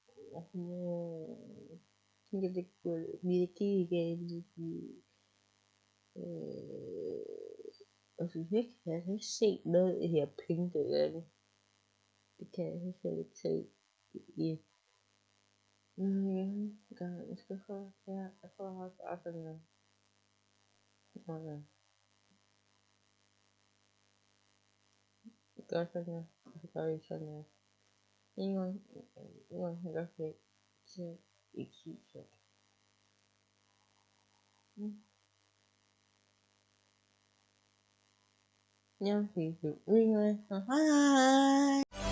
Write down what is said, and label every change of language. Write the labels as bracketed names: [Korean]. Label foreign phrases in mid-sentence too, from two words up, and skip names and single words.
[Danish] det kunne virkelig ikke altså jeg kan ikke se noget af det her pink det kan jeg slet ikke se [Swedish] Ganska skönt. Ja, jag får ha ögonen. Ganska skönt. [Korean] 이건 이렇게 익히죠. 그냥 그, 우리는, 하이.